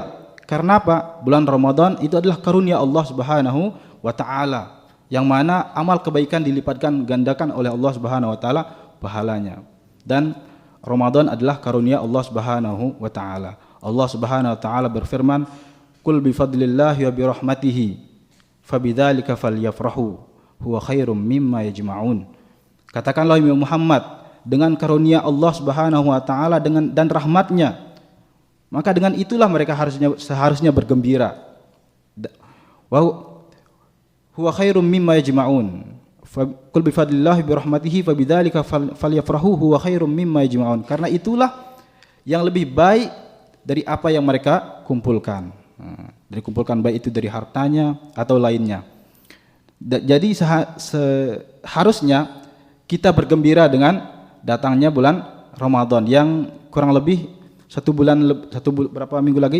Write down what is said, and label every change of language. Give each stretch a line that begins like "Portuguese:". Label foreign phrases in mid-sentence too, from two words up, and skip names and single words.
Indonesian: Karena apa? Bulan Ramadan itu adalah karunia
Arabic: الله سبحانه وتعالى,
Indonesian: yang mana amal kebaikan dilipatkan gandakan oleh
Arabic: الله سبحانه وتعالى
Indonesian: pahalanya. Dan Ramadan adalah karunia
Arabic: الله سبحانه وتعالى. الله سبحانه وتعالى berfirman, "قل بفضل الله وبرحمته فبذلك فليفرحوا هو خير مما يجمعون."
Indonesian: Katakanlah ya Muhammad, dengan karunia
Arabic: الله سبحانه وتعالى
Indonesian: dan rahmatnya, maka dengan itulah mereka seharusnya bergembira.
Arabic: وهو خير مما يجمعون. قل بفضل الله برحمته فبذلك فليفرحوا هو خير مما يجمعون.
Indonesian: Karena itulah yang lebih baik dari apa yang mereka kumpulkan. Dari kumpulkan baik itu dari hartanya atau lainnya. Jadi seharusnya kita bergembira dengan datangnya bulan Ramadan yang kurang lebih berapa minggu lagi?